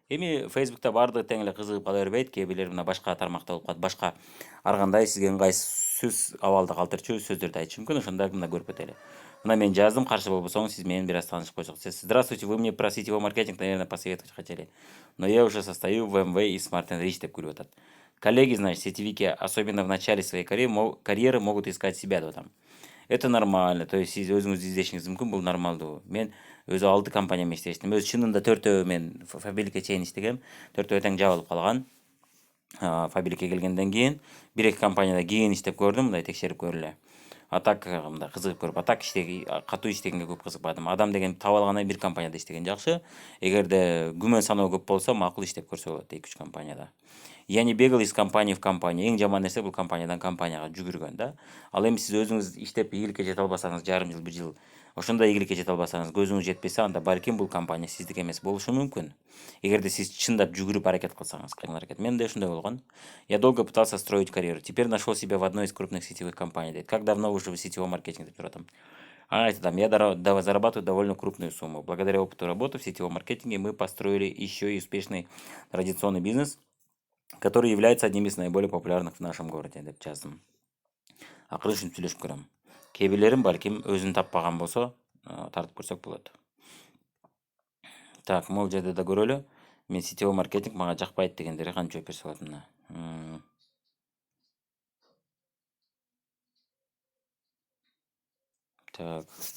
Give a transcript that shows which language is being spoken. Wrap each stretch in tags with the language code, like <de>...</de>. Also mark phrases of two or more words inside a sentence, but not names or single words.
<ky>Эми Facebook'та бардыгы тең эле кызыгып кала бербейт. Кээ бирлер мына башка тармакта болуп калат. Башка ар кандай сизге ыңгайсыз сөз абалда калтырчу сөздөрдү айтышы мүмкүн. Ошондо мына көрүп кетели. Мына мен жаздым, каршы болбосоңуз сиз менен бир аз таанышып койсок.</ky> <ru>Здравствуйте, вы мне про сетевой маркетинг, наверное, посоветовать хотели. Но я уже состою в МВ и Smart and Rich</ru> <ky>деп күлүп атат.</ky> <ru>Коллеги, значит, сетевики, особенно в начале своей карьеры могут искать себя</ru> <ky>деп атам.</ky> <ru>Это нормально, то есть</ru> <ky>сиз өзүңүздү издешиңиз мүмкүн, бул нормалдуу. Мен өзү 6 компанияда иштештим. Өз чынында 4 мен Фабиликке чейин иштегем. 4 тең жабылып калган. Фабиликке келгенден кийин 1-2 компанияда кийин иштеп көрдүм, мындай текшерип көрүлө.</ky> <ru>А так</ru> <ky>мындай кызыгып көрүп,</ky> <ru>а так</ru> <ky>катуу иштегенге көп кызыкпадым. Адам деген таап алгандан бир компанияда иштеген жакшы. Эгерде күмөн саноо көп болсо, макул иштеп көрсө болот 2-3 компанияда.</ky> <ru>Я не бегал из компании в компанию.</ru> <ky>Эң жаман нерсе бул компаниядан компанияга жүгүргөн да. Ал эми сиз өзүңүз иштеп ийгиликке жете албасаңыз, жарым жыл, 1 жыл ошондой ийгиликке жете албасаңыз, көзүңүз жетпесе, анда балким бул компания сиздики эмес болушу мүмкүн. Эгерде сиз чындап жүгүрүп аракет кылсаңыз, кыймыл аракет. Менде ошондой болгон.</ky> <ru>Я долго пытался строить карьеру. Теперь нашел себя в одной из крупных сетевых компаний. Дейт. Как давно уже в сетевом маркетинге</ru> <ky>деп жатам.</ky> <ru>Я зарабатываю довольно крупную сумму. Благодаря опыту работы в сетевом маркетинге мы построили еще и успешный традиционный бизнес, который является одним из наиболее популярных в нашем городе,</ru> <ky>деп жаздым. Акыры ушинтип сүйлөшүп көрөм. Кээ бирлерим балким өзүн таппаган болсо, тартып көрсөк болот. Так, могул жерде да көрөлү. Мен</ky> <ru>сетевой маркетинг</ru> <ky>мага жакпайт дегендерге кантип жооп берсе болот мына.</ky> <ru>Так.</ru>